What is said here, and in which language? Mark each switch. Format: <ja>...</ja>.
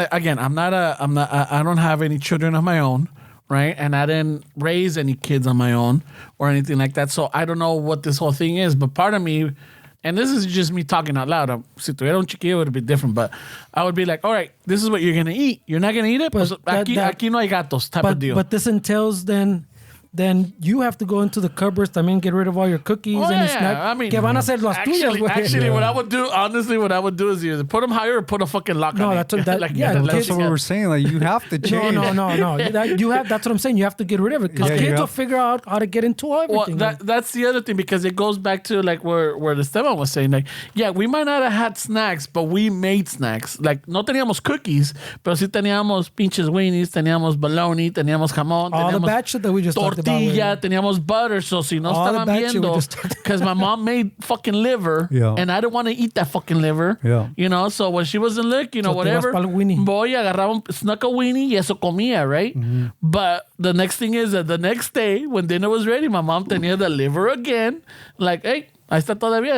<en>Again, I don't have any children of my own, right? And I didn't raise any kids on my own or anything like that. So I don't know what this whole thing is. But part of me. And this is just me talking out loud.</en> <es>Si tuviera un chiquillo,</es> <en>it would be different. But I would be like, all right, this is what you're going to eat. You're not going to eat it?</en> <es>Pues aquí no hay gatos</es> <en>type of deal. But this entails then you have to go into the cupboards</en> <es>también,</es> <en>get rid of all your cookies and snack. I mean,</en> <es>que van a ser las tuyas, güey.</es> <en>Actually, what I would do is either put them higher or put a fucking lock on it. That's what we were saying. Like, you have to change. No. That's what I'm saying. You have to get rid of it because kids will figure out how to get into everything. Well, that's the other thing, because it goes back to like where the Esteban was saying, like, yeah, we might not have had snacks, but we made snacks.</en> <es>Like, no teníamos cookies, pero sí teníamos pinches weenies, teníamos bologna, teníamos jamón,</es> <en>all the bad shit that we just talked about.</en> <es>Teníamos</es> <en>butter, so</en> <es>si no estaban viendo,</es> <en>because my mom made fucking liver, and I didn't want to eat that fucking liver, you know, so when she wasn't lick, you know, whatever, boy,</en> <es>agarraba,</es> <en>snuck a weenie,</en> <es>y eso comía,</es> <en>right? Mm-hmm. But the next thing is that the next day, when dinner was ready, my mom</en> <es>tenía</es> <en>the liver again, like, hey,</en> <es>ahí está todavía.</es>